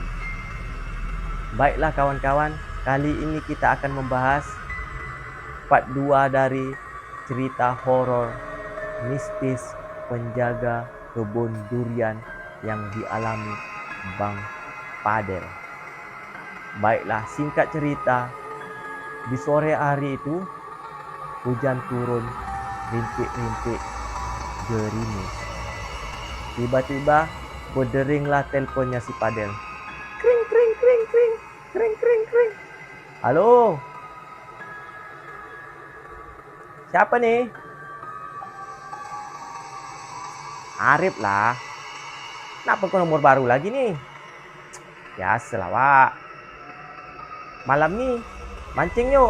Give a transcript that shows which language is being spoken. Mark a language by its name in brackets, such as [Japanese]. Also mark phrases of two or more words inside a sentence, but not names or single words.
[Indonesian] Baiklah kawan-kawan, kali ini kita akan membahas part 2 dari cerita horor mistis penjaga kebun durian yang dialami Bang Padel. Baiklah, singkat cerita, di sore hari itu hujan turun rintik-rintik gerimis. Tiba-tiba berderinglah teleponnya si Padel. Kring kring kring kring kring kring kring. Halo. Siapa nih? Arif lah. Kenapa kau nomor baru lagi nih? Biasalah, Wak. Malam nih mancing yuk.